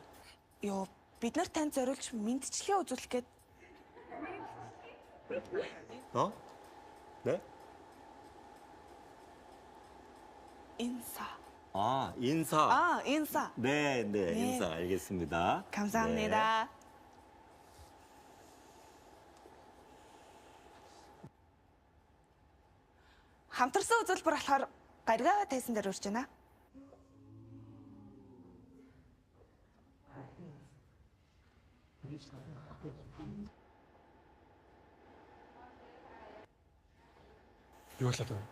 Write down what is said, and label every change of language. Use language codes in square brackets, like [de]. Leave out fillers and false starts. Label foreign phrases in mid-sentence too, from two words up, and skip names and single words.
[mn] бид нар танд зориулж мэдчилгээ үзүүлэх гээд [ko] 네? 인사. 인사. 인사. 네, 네. 인사 알겠습니다. 감사합니다. [mn] хамтарсан үзүүлбэр болохоор гаргаа тайсан дээр урьж байна. Юу болоод вэ?